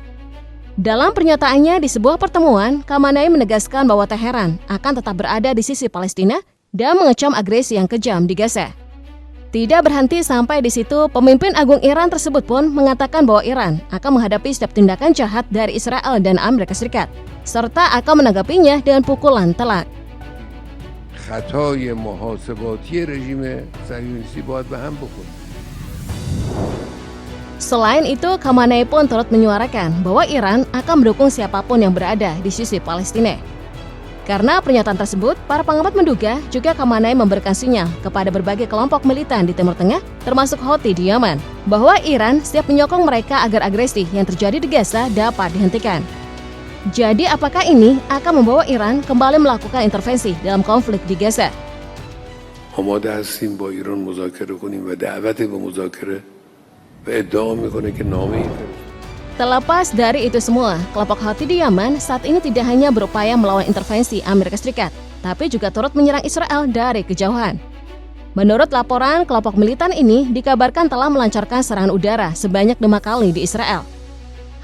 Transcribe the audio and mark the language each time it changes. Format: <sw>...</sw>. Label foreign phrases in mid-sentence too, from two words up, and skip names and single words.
<id>Dalam pernyataannya di sebuah pertemuan, Khamenei menegaskan bahwa Teheran akan tetap berada di sisi Palestina dan mengecam agresi yang kejam di Gaza. Tidak berhenti sampai di situ, pemimpin agung Iran tersebut pun mengatakan bahwa Iran akan menghadapi setiap tindakan jahat dari Israel dan Amerika Serikat, serta akan menanggapinya dengan pukulan telak.</id> <fa>خطای محاسباتی رژیم صهیونیستی باید به هم بخوره.</fa> <id>Selain itu, Khamenei pun turut menyuarakan bahwa Iran akan mendukung siapapun yang berada di sisi Palestina. Karena pernyataan tersebut, para pengamat menduga juga Khamenei memberikan sinyal kepada berbagai kelompok militan di Timur Tengah, termasuk Houthi di Yaman, bahwa Iran siap menyokong mereka agar agresi yang terjadi di Gaza dapat dihentikan. Jadi apakah ini akan membawa Iran kembali melakukan intervensi dalam konflik di Gaza?</id> <fa>آماده هستیم با ایران مذاکره کنیم و دعوت به مذاکره و ادعا میکنه که نامه‌ای.</fa> <id>Terlepas dari itu semua, kelompok Houthi di Yaman saat ini tidak hanya berupaya melawan intervensi Amerika Serikat, tapi juga turut menyerang Israel dari kejauhan. Menurut laporan, kelompok militan ini dikabarkan telah melancarkan serangan udara sebanyak 5 kali di Israel.</id>